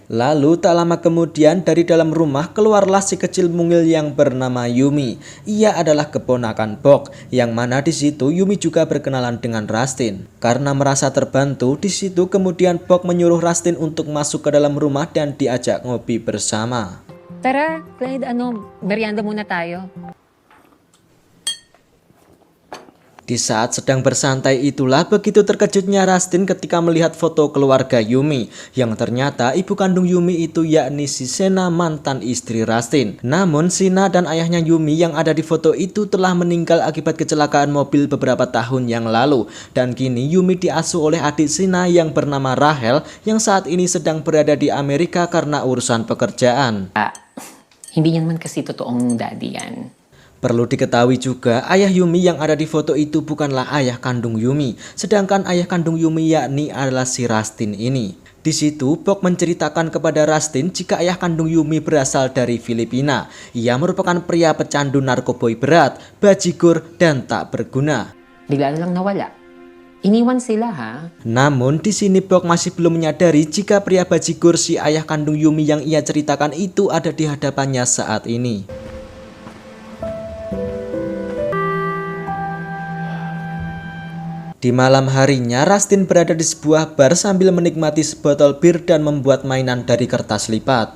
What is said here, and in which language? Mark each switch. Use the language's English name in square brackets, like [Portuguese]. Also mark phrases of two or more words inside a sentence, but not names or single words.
[Indonesian] Lalu tak lama kemudian dari dalam rumah keluarlah si kecil mungil yang bernama Yumi. Ia adalah keponakan Bok, yang mana di situ Yumi juga berkenalan dengan Rustin. Karena merasa terbantu, di situ kemudian Bok menyuruh Rustin untuk masuk ke dalam rumah dan diajak ngopi bersama. [Filipino] Tara, Clyde, merienda muna tayo. [Indonesian] Di saat sedang bersantai itulah begitu terkejutnya Rustin ketika melihat foto keluarga Yumi, yang ternyata ibu kandung Yumi itu yakni si Sena, mantan istri Rustin. Namun Sina dan ayahnya Yumi yang ada di foto itu telah meninggal akibat kecelakaan mobil beberapa tahun yang lalu, dan kini Yumi diasuh oleh adik Sina yang bernama Rachel yang saat ini sedang berada di Amerika karena urusan pekerjaan. [Filipino] Hindi niya naman kasi totoong daddy yan. [Indonesian] Perlu diketahui juga, ayah Yumi yang ada di foto itu bukanlah ayah kandung Yumi, sedangkan ayah kandung Yumi yakni adalah si Rustin ini. Di situ, Bok menceritakan kepada Rustin jika ayah kandung Yumi berasal dari Filipina. Ia merupakan pria pecandu narkoboy berat, bajigur, dan tak berguna. [Filipino] Bigla na lang nawala. Iniwan sila ha. [Indonesian] Namun di sini Bok masih belum menyadari jika pria bajigur si ayah kandung Yumi yang ia ceritakan itu ada di hadapannya saat ini. Di malam harinya, Rustin berada di sebuah bar sambil menikmati sebotol bir dan membuat mainan dari kertas lipat.